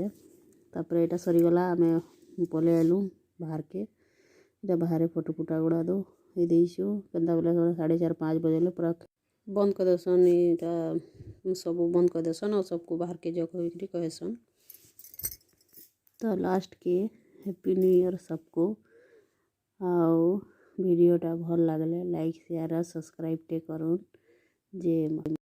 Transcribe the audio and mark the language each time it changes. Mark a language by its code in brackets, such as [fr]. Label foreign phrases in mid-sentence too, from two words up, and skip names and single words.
[or] ତାପରେ ଏଇଟା ସରିଗଲା, ଆମେ ପଲେଇ ଆଏଲୁ ବାହାର୍କେ। ଏଇଟା ବାହାରେ ଫଟୋ ଫୁଟା ଗୁଡ଼ା ଦେଇଛୁ। କେନ୍ତା ବେଲେ 4:30-5 ବଜେଲେ ପୁରା ବନ୍ଦ୍ କରିଦେସନ୍। ଇଟା ସବୁ ବନ୍ଦ୍ କରିଦେସନ୍ ଆଉ ସବ୍କୁ ବାହାର୍କେ ଯାଅ କହିକିରି କହେସନ୍। ତ ଲାଷ୍ଟ୍କେ [en] happy new year सबको। [or] ଆଉ ଭିଡ଼ିଓଟା ଭଲ୍ ଲାଗଲେ [en] like, share [or] ଆଉ ସବସ୍କ୍ରାଇବ୍ଟେ କରୁନ୍। ଯେ